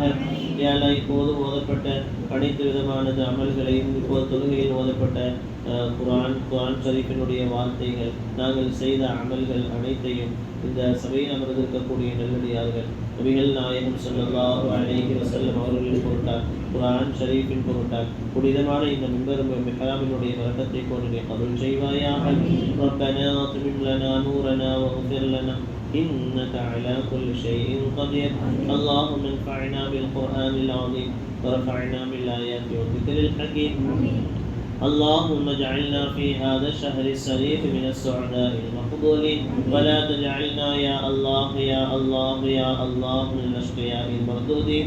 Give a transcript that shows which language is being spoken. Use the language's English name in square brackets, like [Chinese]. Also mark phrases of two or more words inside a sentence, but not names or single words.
[Tamil] யா அல்லாஹ், இப்போது ஓதப்பட்ட அனைத்து விதமான அமல்களையும் இப்போது தொழுகையில் ஓதப்பட்ட குர்ஆன் ஷரீஃபினுடைய வார்த்தைகள் நாங்கள் செய்த அமல்கள் அனைத்தையும் இந்த சபையில் அமர்ந்திருக்கக்கூடிய நல்லடியார்கள் நபிகள் நாயகம் [Arabic] صلى الله عليه وسلم [Tamil] அவர்களின் பொருட்டால் குர்ஆன் ஷரீஃபின் பொருட்டால் புனிதமான இந்த மிம்பரும் மிஹ்ராபினுடைய வரக்கத்தை கொண்டு நீ கபூல் செய்வாயாக. [Arabic] ربنا أتمم لنا نورنا واغفر لنا إنك على كل شيء قدير. اللهم انفعنا بالقرآن العظيم ورفعنا بالآيات والذكر الحكيم. اللهم اجعلنا في هذا الشهر الشريف من السعداء المقبولين ولا تجعلنا يا الله يا الله يا الله من الأشقياء المردودين.